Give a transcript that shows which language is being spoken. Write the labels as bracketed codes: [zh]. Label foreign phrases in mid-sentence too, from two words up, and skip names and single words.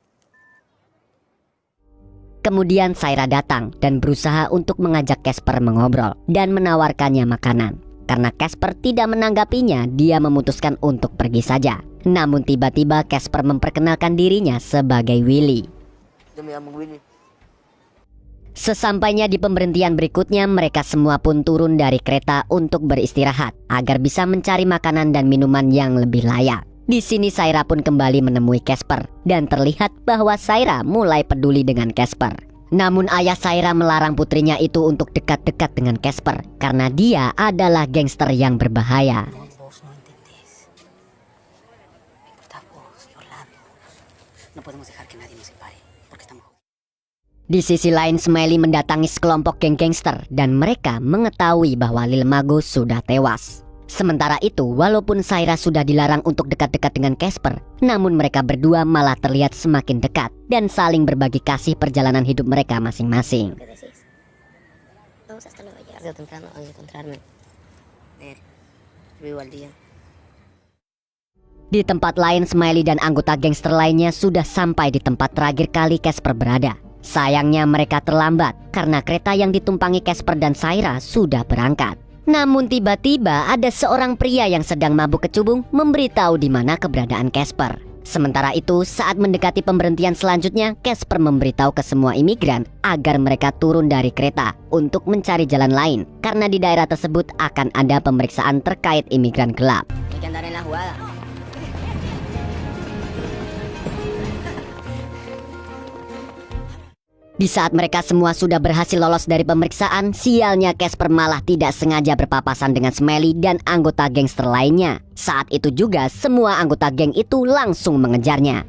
[id] Kemudian Saira datang dan berusaha untuk mengajak Casper mengobrol dan menawarkannya makanan. Karena Casper tidak menanggapinya, dia memutuskan untuk pergi saja. Namun tiba-tiba Casper memperkenalkan dirinya sebagai Willy. [es] Yo me llamo Willy. [id] Sesampainya di pemberhentian berikutnya, mereka semua pun turun dari kereta untuk beristirahat agar bisa mencari makanan dan minuman yang lebih layak. Di sini Saira pun kembali menemui Casper dan terlihat bahwa Saira mulai peduli dengan Casper. Namun ayah Saira melarang putrinya itu untuk dekat-dekat dengan Casper karena dia adalah gangster yang berbahaya. [es] No, vos no entendés. Me importás vos y Orlando. No podemos dejar que nadie nos separe, porque estamos jodidos. [id] Di sisi lain, Smiley mendatangi sekelompok geng gangster dan mereka mengetahui bahwa Lil Mago sudah tewas. Sementara itu, walaupun Saira sudah dilarang untuk dekat-dekat dengan Casper, namun mereka berdua malah terlihat semakin dekat dan saling berbagi kasih perjalanan hidup mereka masing-masing. [es] ¿Qué decís? Vamos hasta Nueva York. Tarde o temprano van a encontrarme. Ver, vivo al día. [id] Di tempat lain, Smiley dan anggota gangster lainnya sudah sampai di tempat terakhir kali Casper berada. Sayangnya mereka terlambat karena kereta yang ditumpangi Casper dan Saira sudah berangkat. Namun tiba-tiba ada seorang pria yang sedang mabuk kecubung memberitahu di mana keberadaan Casper. Sementara itu, saat mendekati pemberhentian selanjutnya, Casper memberitahu ke semua imigran agar mereka turun dari kereta untuk mencari jalan lain karena di daerah tersebut akan ada pemeriksaan terkait imigran gelap. [es] Hay que andar en la jugada. [id] Di saat mereka semua sudah berhasil lolos dari pemeriksaan, sialnya Casper malah tidak sengaja berpapasan dengan Smiley dan anggota gangster lainnya. Saat itu juga semua anggota geng itu langsung mengejarnya.